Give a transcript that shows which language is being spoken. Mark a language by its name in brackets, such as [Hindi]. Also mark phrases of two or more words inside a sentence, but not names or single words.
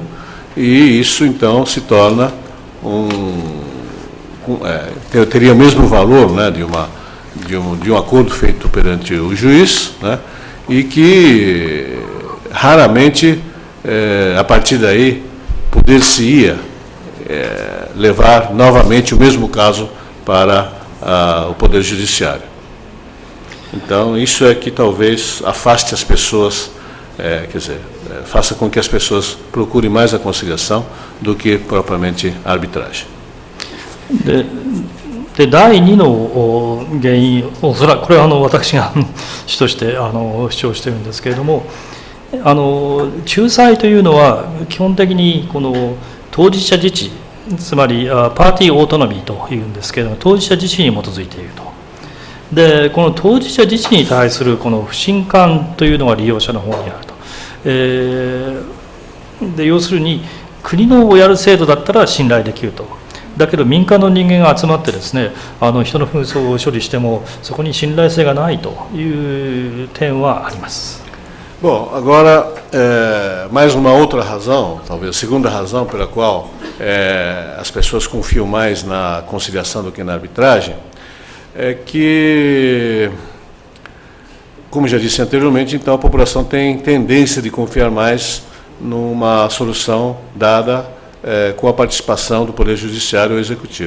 [Portuguese] E isso, então, se torna teria o mesmo valor, né, de um acordo feito perante o juiz, né, e que raramente, a partir daí, poder-se-ia levar novamente o mesmo caso para o Poder Judiciário. Então, isso é que talvez afaste as pessoas, quer dizer, faça com que as pessoas procurem mais a conciliação do que propriamente a arbitragem. [Japanese] で第2の原因、おそらくこれは私が主として主張しているんですけれども、仲裁というのは基本的にこの当事者自治、つまり [English] party autonomy [Japanese] というんですけれども、当事者自治に基づいていると。でこの当事者自治に対するこの不信感というのが利用者の方にあると。で要するに国のやる制度だったら信頼できると。だけど民間の人間が集まってですね、人の紛争を処理してもそこに信頼性がないという点はあります。 [Portuguese] Bom, agora, mais uma outra razão, talvez a segunda razão pela qual as pessoas confiam mais na conciliação do que na arbitragem, é que, como já disse anteriormente, então a população tem tendência de confiar mais numa solução dada com a participação do Poder Judiciário ou Executivo.